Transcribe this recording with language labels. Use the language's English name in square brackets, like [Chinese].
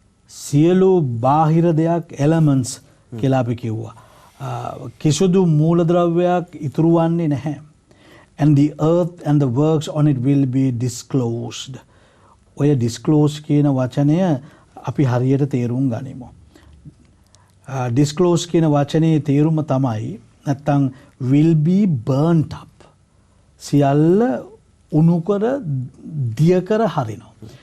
[Sinhala] සියලු බාහිර දෙයක් elements කියලා අපි කිව්වා. කිසිදු මූලද්‍රව්‍යයක් ඉතුරු වන්නේ නැහැ. [English] And the earth and the works on it will be disclosed. [Sinhala] ඔය disclose කියන වචනය අපි හරියට තේරුම් ගනිමු. disclose කියන වචනේ තේරුම තමයි නැත්තම් [English] will be burnt up. [Sinhala] සියල්ල උණු කර දිය කර හරිනවා.